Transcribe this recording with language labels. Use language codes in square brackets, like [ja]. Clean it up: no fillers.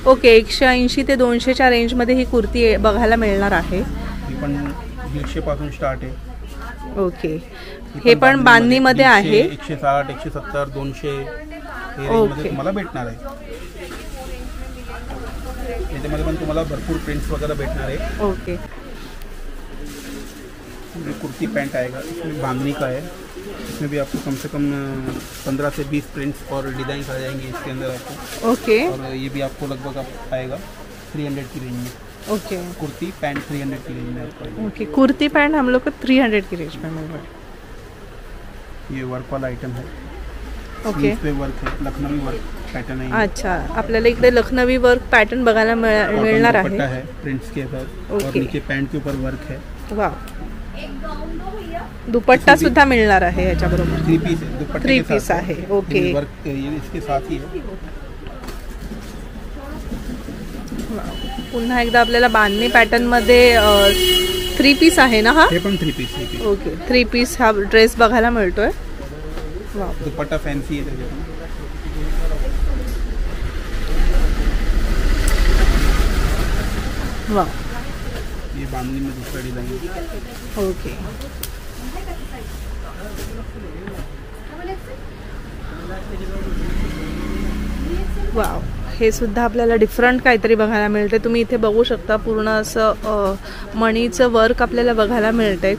[mr] Okay, 180 ते 200च्या रेंजमध्ये ही कुर्ती बघायला मिळणार आहे. ही पण 150 पासून स्टार्ट आहे. ओके, हे पण बांधणीमध्ये आहे. 160, 170, 200 हे रेंजमध्ये तुम्हाला भेटणार आहे. याच्यामध्ये पण तुम्हाला भरपूर प्रिंट्स वगैरह भेटणार है. ओके, [hi] ये कुर्ती पैंट आएगा, इसमें बांधनी का है. इसमें भी आपको कम से कम 15 से 20 प्रिंट्स और डिज़ाइन आ जाएंगे इसके अंदर आपको. ओके. और ये भी आपको लगभग आएगा 300 की रेंज में. ओके, कुर्ती पैंट 300 की रेंज में आपको. ओके, कुर्ती पैंट हम लोग को 300 की रेंज में मिल रहा है. ये वर्क वाला आइटम है. ओके, इस पे वर्क है, लखनवी वर्क पैटर्न है. [mr] अच्छा, आपल्याला इकडे लखनवी वर्क पैटर्न बघायला मिळणार आहे. [hi] प्रिंट्स के ऊपर और नीचे पैंट के ऊपर वर्क है. [mr] वाह, दुपट्टा सुद्धा मिळणार आहे याच्याबरोबर. [hi] 3 पीस है, [mr] दुपट्टे 3 पीस आहे. [hi] ओके, वर्क ये इसके साथ ही है. [mr] पुन्हा एकदा आपल्याला बांधणी पॅटर्न मध्ये 3 पीस आहे ना हा. हे पण 3 पीस. ओके, 3 पीस हा ड्रेस बघायला मिळतोय. वाह, दुपट्टा फॅन्सी है त्याच्यात. [hi] वाह, ये बांधनी में दूसरा डिजाइन. [mr] ओके, वाव, हे सुद्धा आपल्याला डिफरंट काहीतरी बघायला मिळते. तुम्ही इथे बघू शकता, पूर्ण असं मणीचं वर्क आपल्याला बघायला मिळतंय.